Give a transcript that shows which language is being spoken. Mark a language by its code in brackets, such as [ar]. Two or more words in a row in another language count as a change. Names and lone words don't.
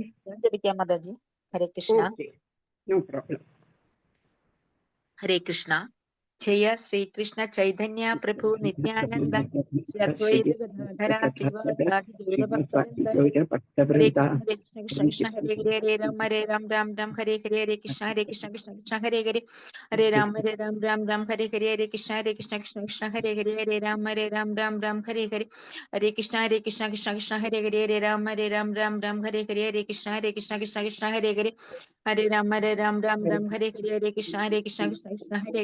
[ml] ജപിക്കാം മാതാജി. [sa] ഹരേ കൃഷ്ണ. [en] okay, no problem. [sa] ഹരേ കൃഷ്ണ. ജയ ശ്രീകൃഷ്ണ ചൈതന്യ പ്രഭു നിത്യാനന്ദ ശ്രീ അദ്വൈത ഗദാധര ശ്രീവാസാദി ഗൗരഭക്തവൃന്ദ. ഹരേ കൃഷ്ണ കൃഷ്ണ കൃഷ്ണ ഹരേ ഹരേ ഹരേ രാം രാം രാം ഹരേ ഹരേ ഹരേ കൃഷ്ണ കൃഷ്ണ കൃഷ്ണ ഹരേ ഹരേ ഹരേ രാം രാം ഹരേ ഹരേ ഹരേ കൃഷ്ണ കൃഷ്ണ കൃഷ്ണ ഹരേ ഹരേ ഹരേ രാം രാം ഹരേ ഹരേ ഹരേ കൃഷ്ണ കൃഷ്ണ കൃഷ്ണ ഹരേ ഹരേ ഹരേ രാം രാം ഹരേ ഹരേ ഹരേ കൃഷ്ണ കൃഷ്ണ ഹരേ ഹരേ ഹരേ രാം ഹരേ ഹരേ ഹരേ കൃഷ്ണ കൃഷ്ണ ഹരേ